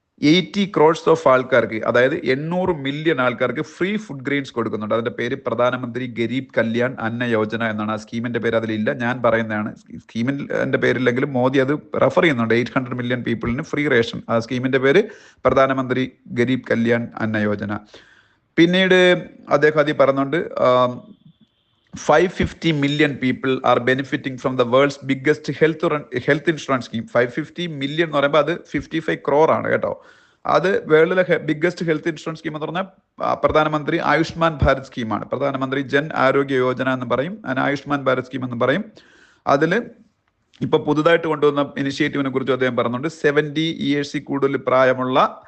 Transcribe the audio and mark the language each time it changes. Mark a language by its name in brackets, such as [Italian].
[Malayalam] 80 crores of ആൾക്കാർക്ക്, അതായത് 800 million ആൾക്കാർക്ക് ഫ്രീ ഫുഡ് ഗ്രെയിൻസ് കൊടുക്കുന്നുണ്ട്. അതിന്റെ പേര് പ്രധാനമന്ത്രി ഗരീബ് കല്യാൺ അന്ന യോജന എന്നാണ്. ആ സ്കീമിന്റെ പേര് അതിലില്ല, ഞാൻ പറയുന്നതാണ്. സ്കീമിന്റെ പേരില്ലെങ്കിലും മോദി അത് റെഫർ ചെയ്യുന്നുണ്ട്. 800 മില്യൺ പീപ്പിളിന് ഫ്രീ റേഷൻ. ആ സ്കീമിന്റെ പേര് പ്രധാനമന്ത്രി ഗരീബ് കല്യാൺ അന്ന യോജന. പിന്നീട് അദ്ദേഹം അതിൽ പറയുന്നുണ്ട് [English] 550 million people are benefiting from the world's biggest health insurance scheme. [Malayalam] 550 million എന്ന് പറയുമ്പോൾ അത് 55 crore ആണ് കേട്ടോ. അത് വേൾഡിലെ ബിഗ്ഗസ്റ്റ് ഹെൽത്ത് ഇൻഷുറൻസ് സ്കീം എന്ന് പറഞ്ഞാൽ പ്രധാനമന്ത്രി ആയുഷ്മാൻ ഭാരത് സ്കീമാണ്. പ്രധാനമന്ത്രി ജൻ ആരോഗ്യ യോജന എന്ന് പറയും, ആയുഷ്മാൻ ഭാരത് സ്കീം എന്ന് പറയും. അതിൽ ഇപ്പൊ പുതുതായിട്ട് കൊണ്ടുവന്ന ഇനിഷ്യേറ്റീവിനെ കുറിച്ച് അദ്ദേഹം പറയുന്നുണ്ട്. 70 years കൂടുതൽ പ്രായമുള്ള